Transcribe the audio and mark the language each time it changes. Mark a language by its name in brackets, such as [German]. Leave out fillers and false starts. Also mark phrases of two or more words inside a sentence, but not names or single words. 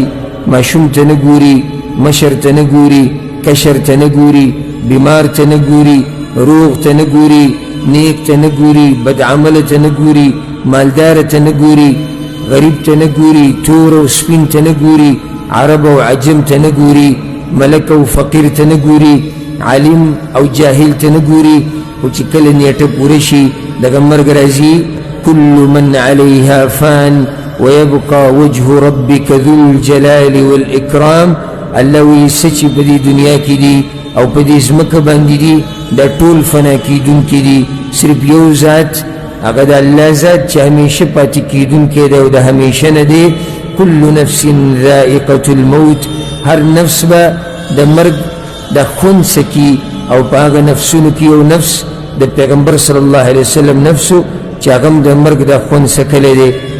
[Pashto] ماشوم ته نه ګوري، مشر ته نه ګوري، کشر ته نه ګوري، بیمار ته نه ګوري، روغ ته نه ګوري، نیک ته نه ګوري، بدعمله ته نه ګوري، مالدار ته نه ګوري، غریب ته نه ګوري، تور او سپین ته نه ګوري، عرب او عجم ته نه ګوري، ملک او فقیر ته نه ګوري، عالم او جاهل ته نه ګوري. خو چې کله نیټه پوره شي دغه مرګ راځي. [Arabic] كل من عليها فان ويبقى وجه ربك ذو الجلال والإكرام. [Pashto] الله وی سچ په دې دنیا کې دي او په دې ځمکه باندې دي دا ټول فنا کیدونکي دي. صرف یو ذات، هغه د الله ذات چې همیشه پاتې کیدونکی دی او د همیشه نه دی. [Arabic] كل نفس ذائقة الموت. [Pashto] هر نفس به د مرګ د خوند سکی او په هغه نفسونو کې یو نفس د پیغمبر [Arabic] صلی الله علیه وسلم [Pashto] نفسو چې هغه هم د مرګ د خوند سکلی دی.